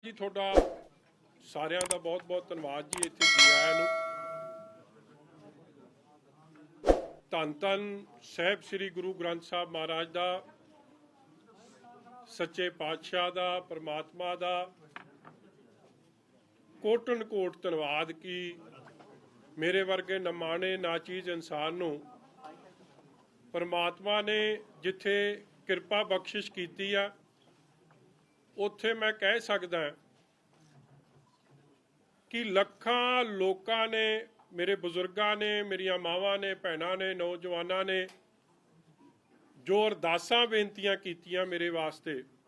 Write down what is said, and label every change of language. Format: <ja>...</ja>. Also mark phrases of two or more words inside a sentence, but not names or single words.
<pa>ਜੀ ਥੋੜਾ सारिਆਂ ਦਾ बहुत ਧੰਨਵਾਦ जी। ਇੱਥੇ ਜੀ ਆਇਆਂ ਨੂੰ ਧੰਨ ਧੰਨ ਸਾਹਿਬ ਸ੍ਰੀ ਗੁਰੂ ਗ੍ਰੰਥ ਸਾਹਿਬ ਮਹਾਰਾਜ ਦਾ ਸੱਚੇ ਪਾਤਸ਼ਾਹ ਦਾ परमात्मा ਦਾ ਕੋਟਨ ਕੋਟ ਧੰਨਵਾਦ ਕਿ ਮੇਰੇ ਵਰਗੇ ਨਮਾਣੇ ਨਾਚੀਜ਼ ਇਨਸਾਨ ਨੂੰ ਪਰਮਾਤਮਾ ਨੇ ਜਿੱਥੇ ਕਿਰਪਾ ਬਖ਼ਸ਼ਿਸ਼ ਕੀਤੀ ਆ ਉੱਥੇ ਮੈਂ ਕਹਿ ਸਕਦਾ ਕਿ ਲੱਖਾਂ ਲੋਕਾਂ ਨੇ, ਮੇਰੇ ਬਜ਼ੁਰਗਾਂ ਨੇ, ਮੇਰੀਆਂ ਮਾਵਾਂ ਨੇ, ਭੈਣਾਂ ਨੇ, ਨੌਜਵਾਨਾਂ ਨੇ ਜੋ ਅਰਦਾਸਾਂ ਬੇਨਤੀਆਂ ਕੀਤੀਆਂ ਮੇਰੇ ਵਾਸਤੇ,</pa>